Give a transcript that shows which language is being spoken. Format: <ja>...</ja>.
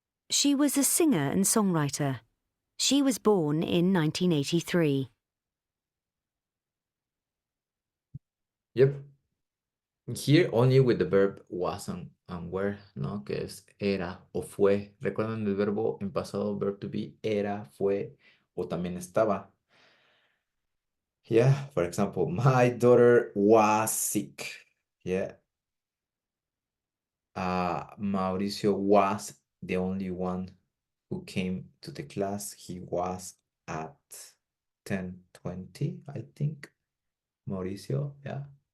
<en>She was a singer and songwriter. She was born in 1983. Yep. Here only with the verb was and were, ¿no?</en> <es>Que es era o fue. ¿Recuerdan el verbo en pasado, verb to be? Era, fue o también estaba.</es> <en>Yeah, for example, my daughter was sick. Yeah. Mauricio was the only one who came to the class. He was at 10:20, I think. Mauricio, yeah.</en>